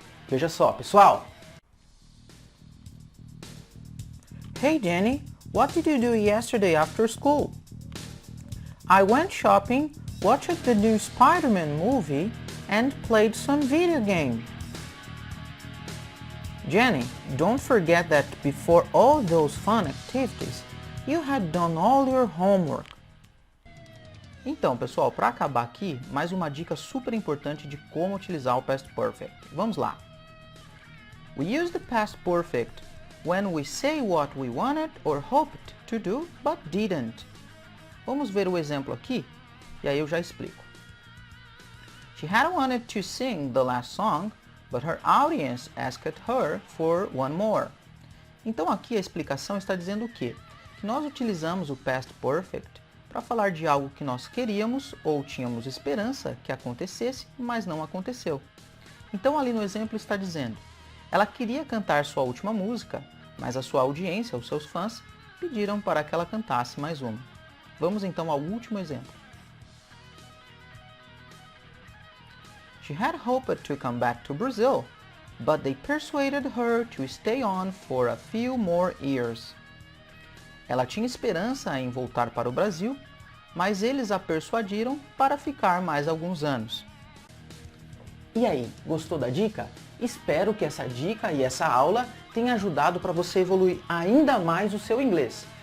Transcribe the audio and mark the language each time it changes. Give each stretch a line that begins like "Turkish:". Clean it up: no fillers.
Portuguese: Veja só, pessoal!
English: Hey Jenny, what did you do yesterday after school? I went shopping, watched the new Spider-Man movie, and played some video game. Jenny, don't forget that before all those fun activities, you had done all your homework.
Portuguese: Então, pessoal, para acabar aqui, mais uma dica super importante de como utilizar o Past Perfect. Vamos lá.
English: We use the Past Perfect when we say what we wanted or hoped to do but didn't.
Portuguese: Vamos ver o exemplo aqui e aí eu já explico.
English: She had wanted to sing the last song, but her audience asked her for one more.
Portuguese: Então aqui a explicação está dizendo o quê? Que nós utilizamos o Past Perfect para falar de algo que nós queríamos ou tínhamos esperança que acontecesse, mas não aconteceu. Então ali no exemplo está dizendo: ela queria cantar sua última música, mas a sua audiência, os seus fãs, pediram para que ela cantasse mais uma. Vamos então ao último exemplo.
English: She had hoped to come back to Brazil, but they persuaded her to stay on for a few more years.
Portuguese: Ela tinha esperança em voltar para o Brasil, mas eles a persuadiram para ficar mais alguns anos. E aí, gostou da dica? Espero que essa dica e essa aula tenha ajudado para você evoluir ainda mais o seu inglês.